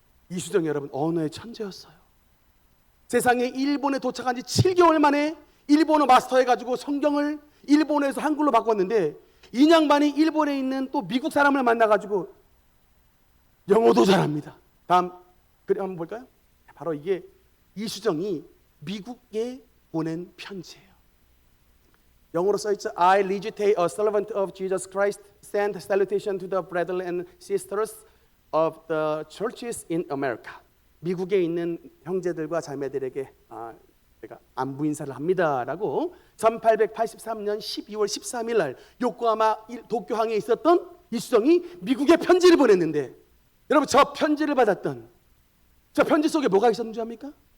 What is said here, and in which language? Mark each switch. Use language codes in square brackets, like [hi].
[ko] 이수정이 여러분 언어의 천재였어요. 세상에 일본에 도착한 지 7개월 만에 일본어 마스터해가지고 성경을 일본어에서 한글로 바꿨는데, 이 양반이 일본에 있는 또 미국 사람을 만나가지고 영어도 잘합니다. 다음 그림 한번 볼까요? 바로 이게 이수정이 미국에 보낸 편지예요. 영어로 써있죠. [en] I Legitate, a servant of Jesus Christ, send salutation to the brethren and sisters of the churches in America. [ko] 미국에 있는 형제들과 자매들에게 제가 안부 인사를 합니다라고 1883년 12월 13일 날 요코하마 도쿄항에 있었던 이수정이 미국에 편지를 보냈는데, 여러분 저 편지를 받았던 저 편지 속에 뭐가 있었는지 압니까?